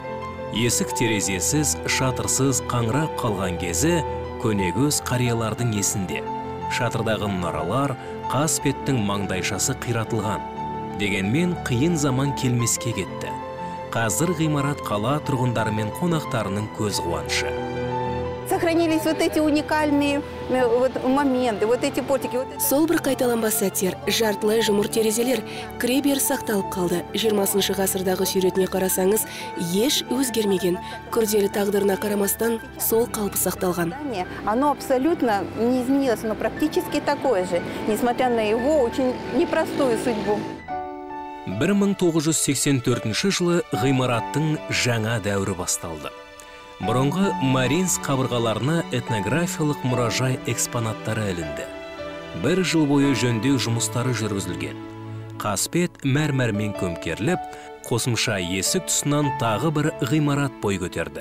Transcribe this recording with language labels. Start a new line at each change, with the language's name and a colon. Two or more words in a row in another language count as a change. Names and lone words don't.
Kazakh: Есік терезесіз, шатырсыз қаңырап қалған кезі көнегөз қариялардың есінде. Шатырдағы мұнаралар, қасбеттің маңдайшасы қиратылған. Дегенмен қиын заман келмеске кетті. Қазір ғимарат қала тұрғындары мен қонақтарының көз қуанышы.
Russian: Сохранились вот эти уникальные моменты, вот эти портики.
Kazakh: Сол бір қайталанбас сәттер, жартылай жұмыр терезелер кребер сақталып қалды. 20 ғасырдағы суретіне қарасаңыз, еш өзгермеген. Күрделі тағдырына қарамастан сол қалпы сақталған.
Russian: Оно абсолютно не изменилось, но практически такое же, несмотря на его очень непростую судьбу.
Kazakh: 1984 жылы ғимараттың жаңа дәуірі басталды. Бұрынғы Маринск қабырғаларына этнографиялық мұражай экспонаттары ілінді. 1 жыл бойы жөндеу жұмыстары жүргізілген. Қасбет мәрмәрмен көмкеріліп, қосымша есік тұсынан тағы бір ғимарат бой көтерді.